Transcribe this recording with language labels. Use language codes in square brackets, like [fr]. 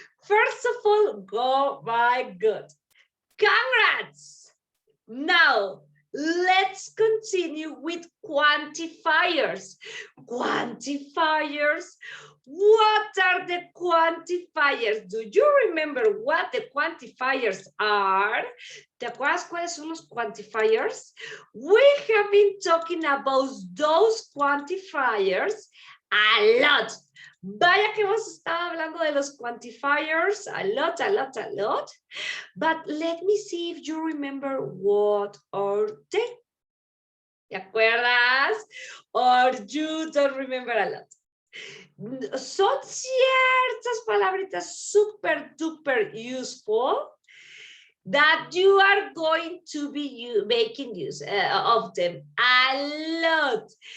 [en] First of all, go by good. Congrats! Now, let's continue with quantifiers. Quantifiers. What are the quantifiers? Do you remember what the quantifiers are? [es] ¿Te acuerdas cuáles son los quantifiers? [en] We have been talking about those quantifiers a lot. [es] Vaya que hemos estado hablando de los quantifiers [en] a lot. But let me see if you remember what are they. [es] ¿Te acuerdas? [en] Or you don't remember a lot. [es] Son ciertas palabritas [en] super duper useful that you are going to be making use of them a lot.